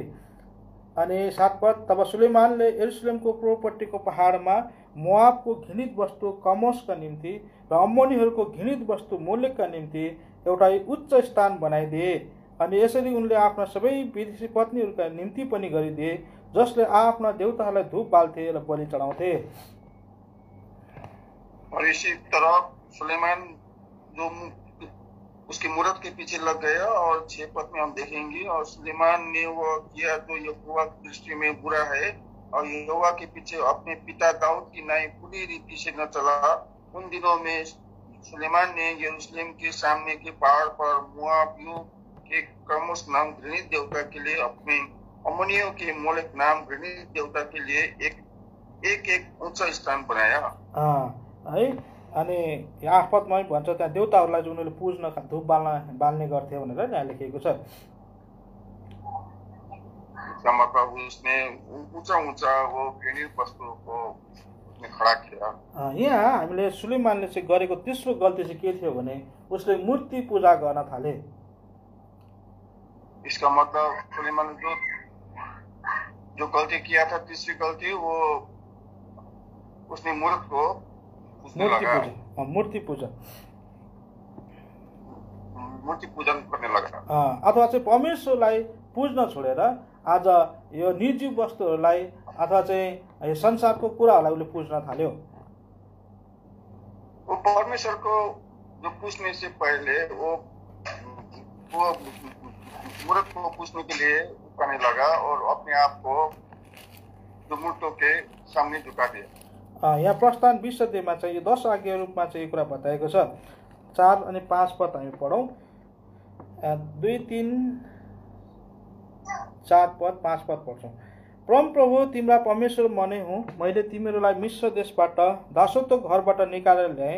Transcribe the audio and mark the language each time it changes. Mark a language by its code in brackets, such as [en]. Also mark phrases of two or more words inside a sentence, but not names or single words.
[ne] अनि 7 पद तब सुलेमानले यरुशलेमको पूर्वपट्टिको पहाडमा मोआबको घृणित वस्तु कमोसका निम्ति र अम्मोनीहरूको घृणित वस्तु मोलेकका निम्ति एउटा उच्च स्थान बनाइदिए। अनि यसरी उनले आफ्ना सबै विदेशी पत्नीहरूका निम्ति पनि गरिदिए जसले आफ्ना देवताहरूलाई धूप बाल्थे र बलि चढाउँथे। [hi] और इसी तरह सुलेमान जो उसकी मूर्त के पीछे लग गया और 6 पद में हम देखेंगे और सुलेमान ने वो किया जो यहोवा की दृष्टि में बुरा है और यहोवा के पीछे अपने पिता दाऊद की नाई पूरी रीति से न चला। उन दिनों में सुलेमान ने यरूशलेम के सामने के पहाड़ पर मोआबियों के कमोस नाम घृणित देवता के लिए अपने अम्मोनियों के मोलेक नाम घृणित देवता के लिए एक ऊंचा स्थान बनाया। [ne] है अनि 8 पदमा पनि भन्छ त्यहाँ देवताहरूलाई चाहिँ उनीहरूले पुज्न धूप बाल्ने गर्थे भनेर यहाँ लेखिएको छ। [hi] इसका मतलब उसने ऊंचा वो घृणित वस्तु को उसने खड़ा किया। [ne] यहाँ हामीले सुलेमानले चाहिँ गरेको तेस्रो गल्ती चाहिँ के थियो भने उसले मूर्ति पूजा गर्न थाले। [hi] इसका मतलब सुलेमान जो गलती किया था तीसरी गलती वो उसने मूर्त को मूर्ति पूजन करने लगा। [ne] अथवा चाहिँ परमेश्वरलाई पुज्न छोडेर आज यो निर्जीव वस्तुहरूलाई अथवा चाहिँ संसारको कुराहरूलाई उसले पुज्न थाल्यो। [hi] वो परमेश्वर को जो पूजने से पहले वो मूर्त को पूजने के लिए करने लगा और अपने आप को जो मूर्तों के सामने झुका दिया। [ne] यहाँ प्रस्थान 20 अध्यायमा चाहिँ यो 10 आज्ञा रूपमा चाहिँ यो कुरा बताएको छ। 4 अनि 5 पद हामी पढौँ। 2, 3, 4 पद 5 पद पढ्छौँ। परमप्रभु तिम्रा परमेश्वर म नै हुँ। मैले तिमीहरूलाई मिश्र देशबाट दासत्व घरबाट निकालेर ल्याएँ।